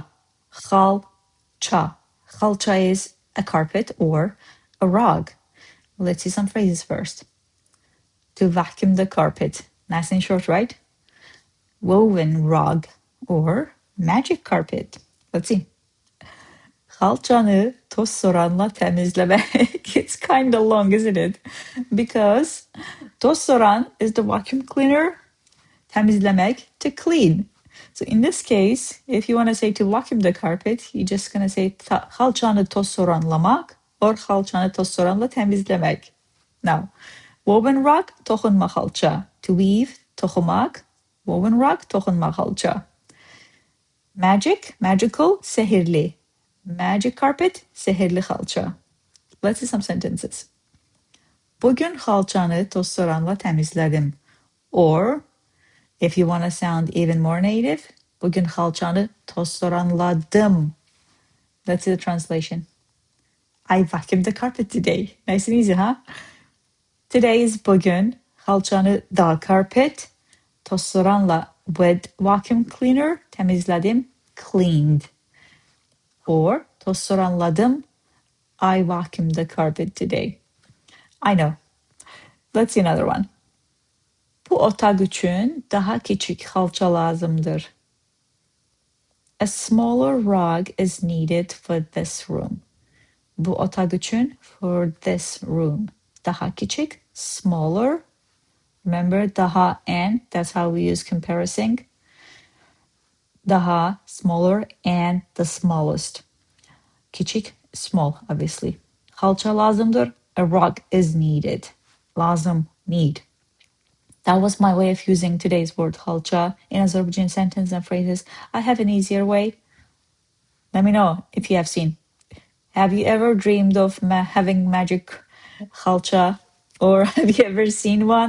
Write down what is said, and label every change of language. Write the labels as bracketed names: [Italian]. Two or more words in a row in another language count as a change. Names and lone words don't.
[Azerbaijani] XALÇA. [English] XALÇA is a carpet or a rug. Let's see some phrases first. To vacuum the carpet. Nice and short, right? Woven rug or magic carpet. Let's see. [Azerbaijani] XALÇanı tozsoranla təmizləmək. [English] It's kind of long, isn't it? Because tozsoran is the vacuum cleaner, təmizləmək to clean. So in this case, if you want to say to vacuum the carpet, you're just going to say [Azerbaijani] XALÇanı tozsoranlamaq [English] or [Azerbaijani] XALÇanı tozsoranla təmizləmək. [English] Now, woven rug, [Azerbaijani] toxunma XALÇA. [English] To weave, toxumaq. Woven rug, [Azerbaijani] toxunma XALÇA. [English] Magic, magical, sehrli. Magic carpet, [Azerbaijani] Sehrli XALÇA. [English] Let's see some sentences. [Azerbaijani] Bugün xalçanı tozsoranla təmizlədim. [English] Or, if you want to sound even more native, [Azerbaijani] bugün xalçanı tozsoranladım. [English] Let's see the translation. I vacuumed the carpet today. Nice and easy, huh? Today is bugün. Xalçanı the carpet. Tozsoranla with vacuum cleaner. Təmizlədim, cleaned. Or tozsoranladım. I vacuumed the carpet today. I know. Let's see another one. [Azerbaijani] Bu otaq üçün daha kiçik xalça lazımdır. [English] A smaller rug is needed for this room. [Azerbaijani] Bu otaq üçün [English] for this room. [Azerbaijani] Daha kiçik, [English] smaller. Remember daha and, that's how we use comparison. Daha, smaller, and the smallest. Kiçik, small, obviously. [Azerbaijani] Xalça lazımdır. [English] A rug is needed. Lazım, need. That was my way of using today's word xalça in Azerbaijani sentences and phrases. I have an easier way. Let me know if you have seen. Have you ever dreamed of having magic xalça, or have you ever seen one?